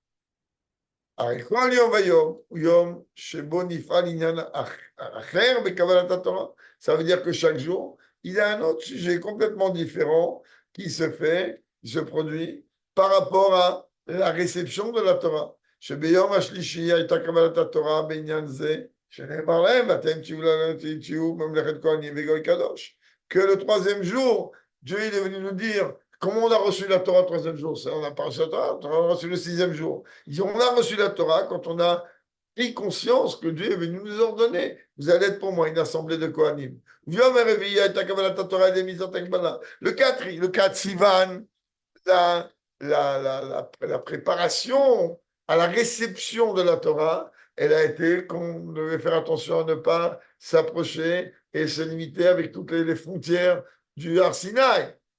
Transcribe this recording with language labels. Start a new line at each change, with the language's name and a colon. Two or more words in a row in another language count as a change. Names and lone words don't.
French: Ça veut dire que chaque jour, il y a un autre sujet complètement différent qui se produit par rapport à la réception de la Torah.
Hebrew: שביום השלישי הייתה קבלת התורה בעניין זה, שנאמר להם, ואתם תהיו ממלכת כהנים וגוי קדוש.
French: Que le troisième jour, Dieu il est venu nous dire comment on a reçu la Torah le troisième jour. On n'a pas reçu la Torah, on a reçu le sixième jour. Il dit, on a reçu la Torah quand on a pris conscience que Dieu est venu nous ordonner. Vous allez être pour moi une assemblée de Kohanim. Le 4 Sivan, la préparation à la réception de la Torah, elle a été qu'on devait faire attention à ne pas s'approcher et se limiter avec toutes les frontières du Har Sinaï.